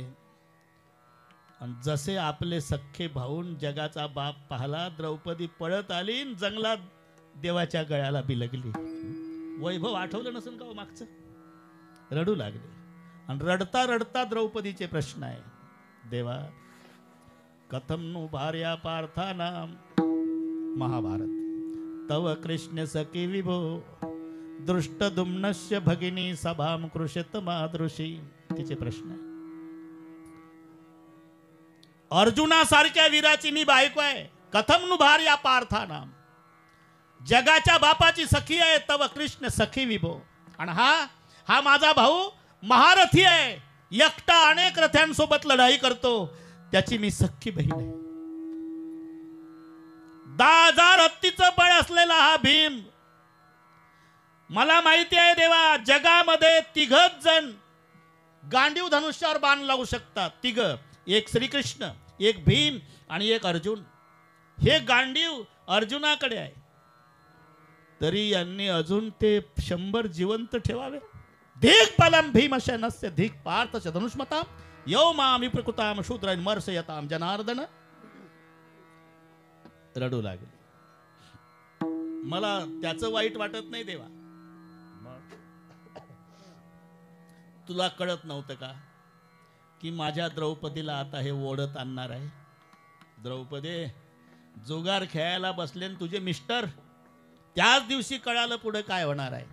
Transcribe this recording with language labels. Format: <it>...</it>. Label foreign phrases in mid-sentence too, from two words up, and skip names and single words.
<mr>आणि जसे आपले सख्खे भाऊन जगाचा बाप पाहला, द्रौपदी पळत आली न जंगलात देवाच्या गळ्याला बिलगली. वैभव आठवलं नसेल का हो मागचं? रडू लागले. आणि रडता रडता द्रौपदीचे प्रश्न आहे,</mr> <sa>देवा कथम नु भार्या पार्थानाम, महाभारत, तव कृष्ण सखी विभो दृष्टदुम्नस्य भगिनी सभाम कृषत मादृशी.</sa> <mr>तिचे प्रश्न आहे. अर्जुनासारख्या वीराची मी बायको आहे,</mr> <sa>कथम नु भार्या पार्थानाम,</sa> <mr>जगाच्या बापाची सखी आहे,</mr> <sa>तव कृष्ण सखी विभो.</sa> <mr>आणि हा माझा भाऊ महारथी आहे, एकटा अनेक रथ्यांसोबत लढाई करतो, त्याची मी सख्खी बहीण आहे. 10,000 हत्तीचं बळ असलेला हा भीम, मला माहिती आहे देवा, जगामध्ये 3 जण गांडीव धनुष्यावर बाण लावू शकतात. 3, एक श्रीकृष्ण, एक भीम आणि एक अर्जुन. हे गांडीव अर्जुनाकडे आहे, तरी यांनी अजून ते 100 जिवंत ठेवावे.</mr> <sa>धिक बलम भीमसेनस्य धिक पार्थस्य धनुष्मताम यो माम विप्रकृताम शूद्रान मर्शयताम जनार्दन.</sa> <mr>रडू लागले. मला त्याचं वाईट वाटत नाही देवा. तुला कळत नव्हतं का की माझ्या द्रौपदीला आता हे ओढत आणणार आहे? द्रौपदी, जुगार खेळायला बसले तुझे मिस्टर, त्याच दिवशी कळालं पुढे काय होणार आहे.</mr>